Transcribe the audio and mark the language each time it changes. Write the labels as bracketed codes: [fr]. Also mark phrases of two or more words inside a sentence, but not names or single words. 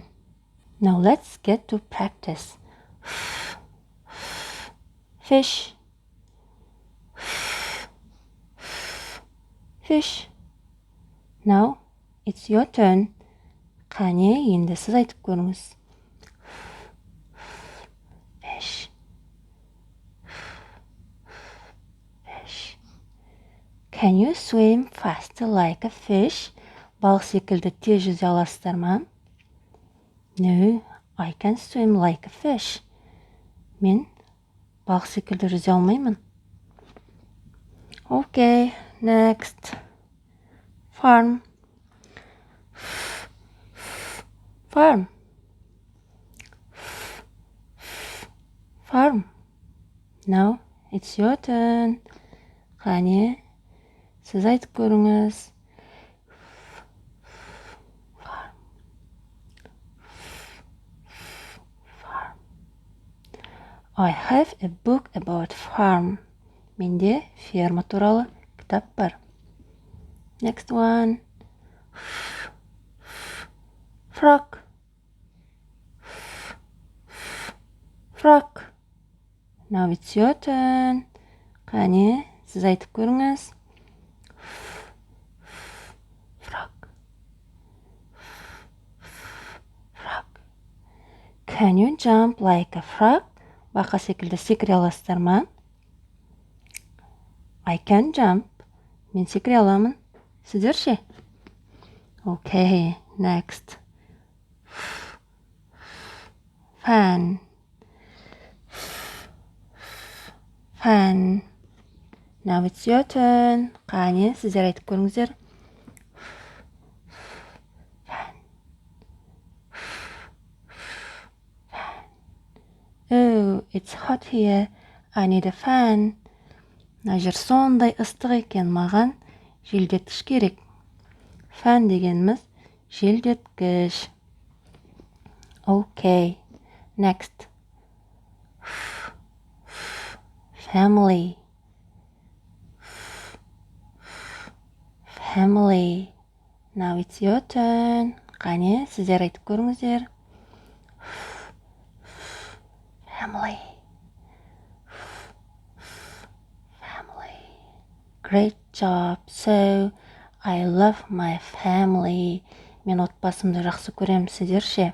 [en] Now let's get to practice. Fish, fish. Now it's your turn. [kk] Қане, енді сіз айтып көріңіз. [en] Fish, fish. Can you swim faster like a fish? [kk] Балық секілді тез жүзе аласыздар ма? [en] No, I can swim like a fish. [kk] Мен балық секілді жүзе алмаймын. [en] Okay, next. Farm. Farm. Farm. Now it's your turn. [kk] Қане, сіз айтып көріңіз. [en] I have a book about farm. [kk] Менде ферма туралы кітап бар. [en] Next one. Frog. Frog. Now it's your turn. [kk] Қане, сіз айтып көріңіз. [en] Frog. Frog. Can you jump like a frog? [kk] Бақа секілді секіре аласыздар ма? [en] I can jump. [kk] Мен секіре аламын. Сіздер ше? [en] Okay, next. Fan. Fan. Now it's your turn. [kk] Қане, сіздер айтып көріңіздер. [en] Oh, it's hot here. I need a fan. [kk] Мына жер сондай ыстық екен, маған желдеткіш керек. Fan дегеніміз желдеткіш. [en] Okay, next. Family. Family. Now it's your turn. [kk] Қане, сіздер айтып көріңіздер. [en] Family. Family. Great job. So, I love my family. [kk] Мен отбасымды жақсы көрем, сіздер ше?